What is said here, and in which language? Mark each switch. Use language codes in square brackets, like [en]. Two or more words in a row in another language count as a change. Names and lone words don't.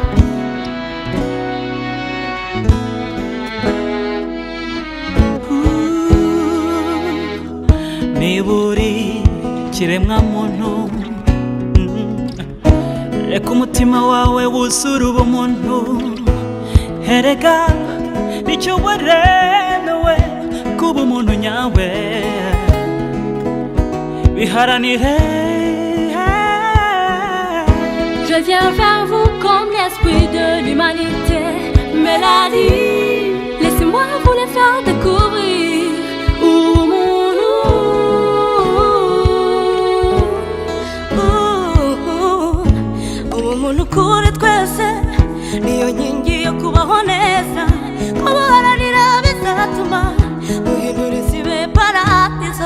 [rw] Niburi kiremwa muntu, reka umutima wawe wuzure ubumuntu. Erega nicyo waremewe kuba umuntu nyawe, biharanire. [fr] Je viens vers vous comme l'esprit de l'humanité. Mélodie, laissez-moi vous les faire découvrir. [rw] Umuntu kuri twese niyo nkingi yo kubaho neza, kubaharanira bizatuma duhindura isi ibe paradizo.